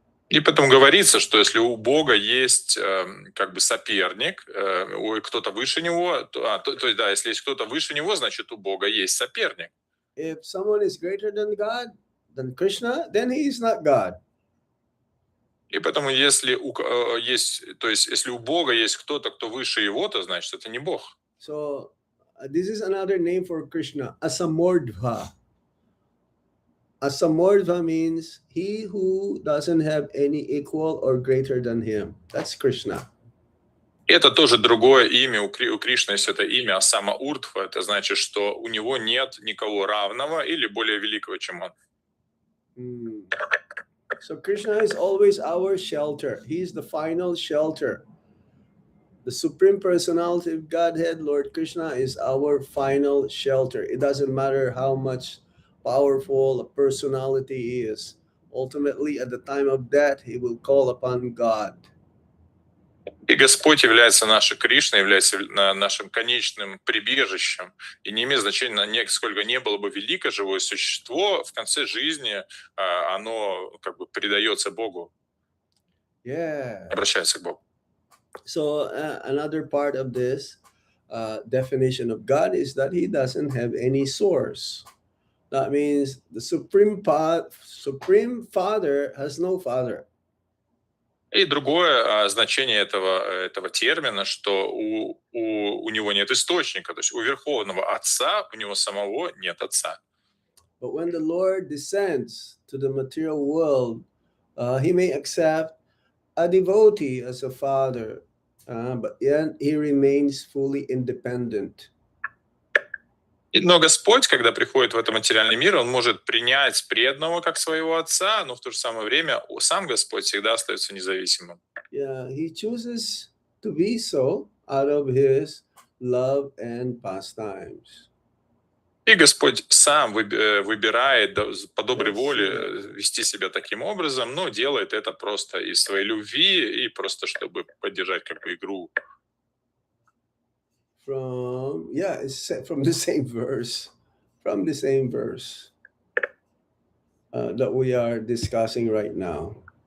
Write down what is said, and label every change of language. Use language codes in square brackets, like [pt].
[ru] И потом говорится, что если у Бога есть как бы соперник, кто-то выше него, да, если есть кто-то выше него, значит у Бога есть соперник. [en] If someone is greater than God, than Krishna, then he is not God. [ru] И поэтому если если у Бога есть кто-то, кто выше его, то значит это не Бог. [en] So this is another name for Krishna, Asamordva. Asamordva means he who doesn't have any equal or greater than him. That's Krishna. [ru] Это тоже другое имя. У Кришны есть это имя Асама Урдхва. Это значит, что у него нет никого равного или более великого, чем он. [en] So Krishna is always our shelter. He is the final shelter. The Supreme Personality of Godhead, Lord Krishna, is our final shelter. It doesn't matter how much powerful a personality is. Ultimately, at the time of death, he will call upon God. [ru] И Господь является нашей Кришной, является нашим конечным прибежищем. И не имеет значения, сколько не было бы велико живое существо, в конце жизни оно как бы предается Богу, обращается к Богу. [en] So another part of this definition of God is that he doesn't have any source. That means the Supreme Father has no father. [ru] И другое значение этого термина, что у него нет источника, то есть у Верховного Отца, у него самого нет Отца. [en] But when the Lord descends to the material world, he may accept a devotee as a father, but yet he remains fully independent. [ru] Но Господь, когда приходит в этот материальный мир, он может принять преданного как своего отца, но в то же самое время сам Господь всегда остается независимым. [en] Yeah, he chooses to be so out of his love and pastimes. [ru] И Господь сам выбирает по доброй воле вести себя таким образом, но делает это просто из своей любви и просто чтобы поддержать как бы игру. [en] It's from the same verse. From the same verse that we are discussing right now.